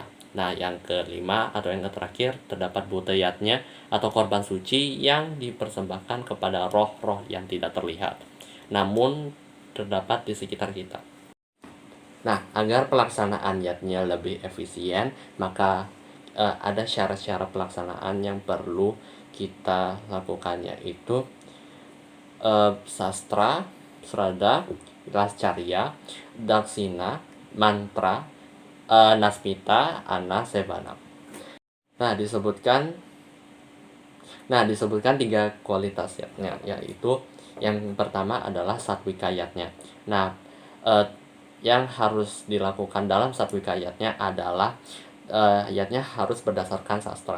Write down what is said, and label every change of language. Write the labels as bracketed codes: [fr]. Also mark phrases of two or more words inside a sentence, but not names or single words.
[id] Nah, yang kelima atau yang terakhir terdapat Bhutayatnya atau korban suci yang dipersembahkan kepada roh-roh yang tidak terlihat, namun terdapat di sekitar kita. Nah, agar pelaksanaan yatnya lebih efisien, maka ada syarat-syarat pelaksanaan yang perlu kita lakukan, yaitu sastra, srada, lascarya, daksina, mantra, nasmita, ana, sevana. Nah, disebutkan 3 kualitas yatnya, yaitu yang pertama adalah satwika yatnya. Nah, yang harus dilakukan dalam satwika yatnya adalah yatnya harus berdasarkan sastra.